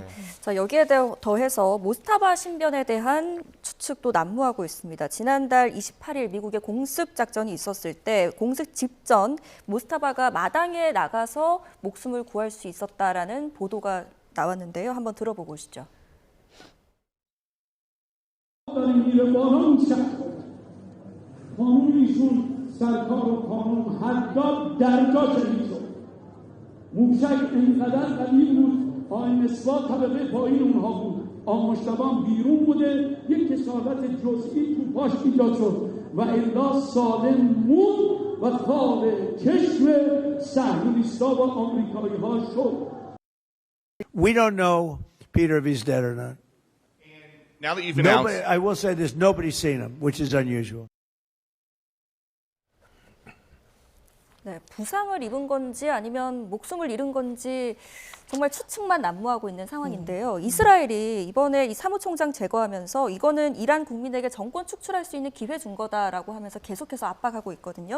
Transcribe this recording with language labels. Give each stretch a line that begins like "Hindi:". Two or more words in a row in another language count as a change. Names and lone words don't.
Korean: 자, 여기에 더해서 모스타바 신변에 대한 추측도 난무하고 있습니다. 지난달 28일 미국의 공습 작전이 있었을 때 공습 직전 모스타바가 마당에 나가서 목숨을 구할 수 있었다라는 보도가 나왔는데요. 한번 들어보고 오시죠.
Persian: موشک اینقدر قوی بود آقای مصباح طبقه پایین اونها بود آقا مشتبه بیرون بوده یک کثافت جزئی تو پاش ایجاد شد و الا سالم موند و خواب چشم صهیونیست‌ها و آمریکایی‌ها شد.
English: We don't know, Peter, if he's dead or not. Now that you've announced, I will say this, nobody's seen him, which is unusual.
Korean: 네, 부상을 입은 건지 아니면 목숨을 잃은 건지 정말 추측만 난무하고 있는 상황인데요. 이스라엘이 이번에 이 사무총장 제거하면서 이거는 이란 국민에게 정권 축출할 수 있는 기회 준 거다라고 하면서 계속해서 압박하고 있거든요.